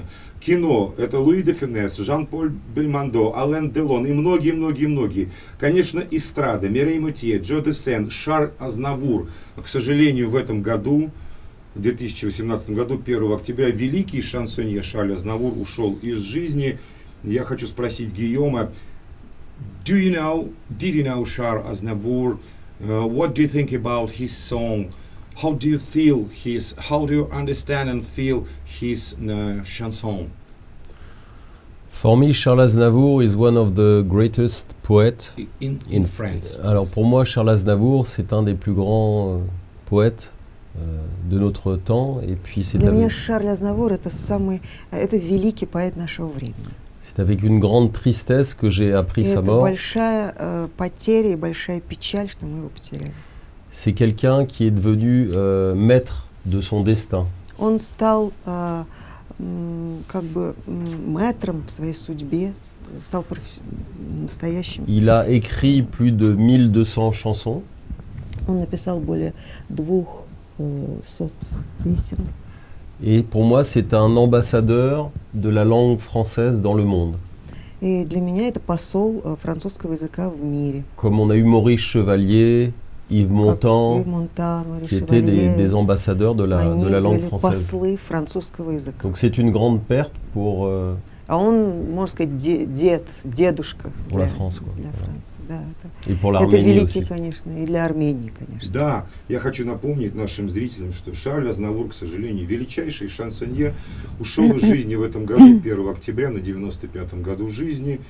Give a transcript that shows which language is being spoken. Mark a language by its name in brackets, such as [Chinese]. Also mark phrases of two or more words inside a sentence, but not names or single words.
[Russian] Кино — это Луи де Фюнес, Жан-Поль Бельмондо, Ален Делон и многие-многие-многие. Конечно, эстрада, Мирей Матье, Джо де Сен, Шарль Азнавур. К сожалению, в этом году, в 2018 году, 1 октября, великий шансонье Шарль Азнавур ушел из жизни. Я хочу спросить Гийома, [English] did you know Charles Aznavour? What do you think about his song? How do you understand and feel his chanson? For me, Charles Aznavour is one of the greatest poets in France. [French] Alors pour moi, Charles Aznavour, c'est un des plus grands poètes de notre temps. Et puis [Russian] Для меня Шарль Азнавур это великий поэт нашего времени. [French] C'est avec une grande tristesse que j'ai appris sa mort. [Russian] Это большая потеря и большая печаль, что мы его потеряли. [French] C'est quelqu'un qui est devenu maître de son destin. [Russian] Он стал как бы мэтром в своей судьбе, стал настоящим. [French] Il a écrit plus de 1200 chansons. [Russian] Он написал более 200 песен. [French] Et pour moi, c'est un ambassadeur de la langue française dans le monde. [Russian] И для меня это посол французского языка в мире. [French] Comme on a eu Maurice Chevalier, Yves Montand, qui étaient des ambassadeurs de la langue française. [Russian] Послы французского языка. [French] Donc c'est une grande perte pour [Russian] А он, можно сказать, дедушка для France, quoi. Для Франции, да, [French] И pour [Russian] это [French] l'Arménie [Russian] великий, [French] aussi. [Russian] Конечно, и для Армении, конечно. Да, я хочу напомнить нашим зрителям, что Шарль Азнавур, к сожалению, величайший шансонье, ушел из жизни в этом году, 1 октября, на 95-м году жизни.